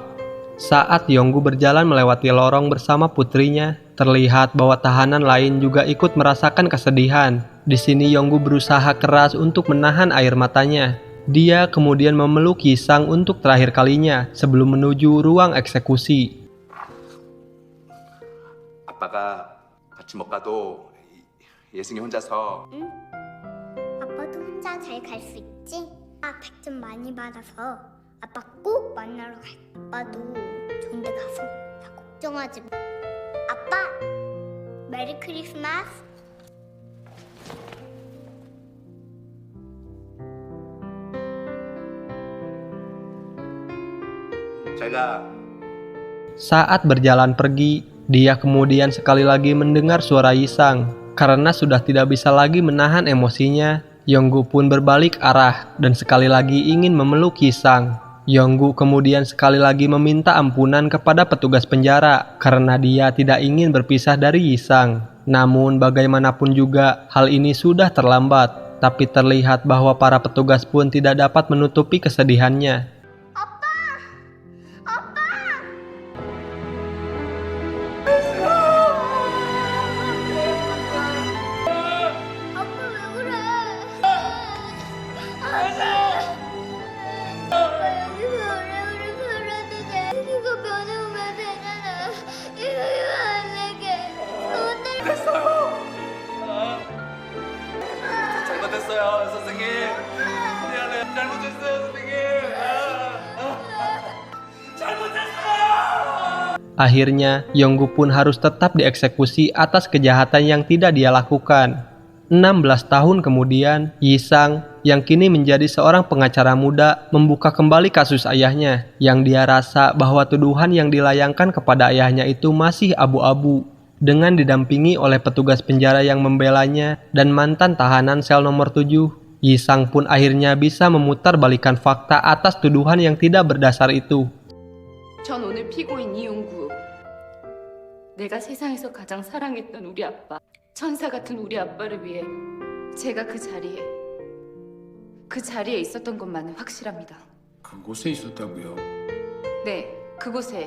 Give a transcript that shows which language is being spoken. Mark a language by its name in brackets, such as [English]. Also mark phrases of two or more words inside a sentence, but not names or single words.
[Indonesian] Saat Yonggu berjalan melewati lorong bersama putrinya, terlihat bahwa tahanan lain juga ikut merasakan kesedihan. Di sini Yonggu berusaha keras untuk menahan air matanya. Dia kemudian memeluk Yisang untuk terakhir kalinya sebelum menuju ruang eksekusi. [Korean] 아빠가 같이 못 가도 예승이 혼자서 응? 아빠도 혼자 잘 갈 수 있지? 100점 많이 받아서 아빠 꼭 만나러 갈. 아빠도 좋은 데 가서 다 걱정하지 마. 아빠, 메리 크리스마스. 제가 [Indonesian] Saat berjalan pergi, dia kemudian sekali lagi mendengar suara Yisang. Karena sudah tidak bisa lagi menahan emosinya, Yonggu pun berbalik arah dan sekali lagi ingin memeluk Yisang. Yonggu kemudian sekali lagi meminta ampunan kepada petugas penjara karena dia tidak ingin berpisah dari Yisang. Namun bagaimanapun juga hal ini sudah terlambat, tapi terlihat bahwa para petugas pun tidak dapat menutupi kesedihannya. [Korean] 아빠 왜 그래? 아빠 여기서 오래오래 살아도 돼. 이거 변해오면 되잖아. 이거 안 되게. 됐어요. 잘못했어요 선생님. 미안해요. 잘못했어요 선생님. [Indonesian] Akhirnya, Yonggu pun harus tetap dieksekusi atas kejahatan yang tidak dia lakukan. 16 tahun kemudian, Yisang yang kini menjadi seorang pengacara muda membuka kembali kasus ayahnya yang dia rasa bahwa tuduhan yang dilayangkan kepada ayahnya itu masih abu-abu. Dengan didampingi oleh petugas penjara yang membelanya dan mantan tahanan sel nomor 7, Yisang pun akhirnya bisa memutarbalikkan fakta atas tuduhan yang tidak berdasar itu. [Korean] 전 오늘 피고인 이용구. 내가 세상에서 가장 사랑했던 우리 아빠, 천사 같은 우리 아빠를 위해 제가 그 자리에 있었던 것만은 확실합니다. 그곳에 있었다고요? 네, 그곳에.